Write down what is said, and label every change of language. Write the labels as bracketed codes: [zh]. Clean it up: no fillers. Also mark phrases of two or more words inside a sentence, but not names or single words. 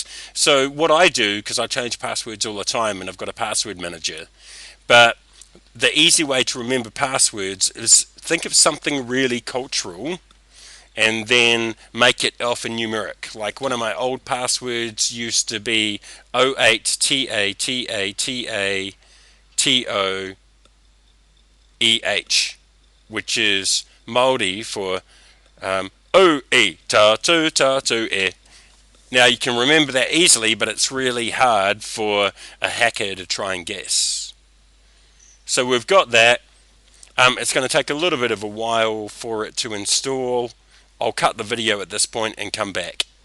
[en] So what I do, because I change passwords all the time and I've got a password manager, but the easy way to remember passwords is think of something really cultural and then make it alphanumeric. Like one of my old passwords used to be 08TATATATO which is Māori for [mi] o e ta tu ta tu e. [en] Now you can remember that easily, but it's really hard for a hacker to try and guess. So we've got that. It's going to take a little bit of a while for it to install. I'll cut the video at this point and come back.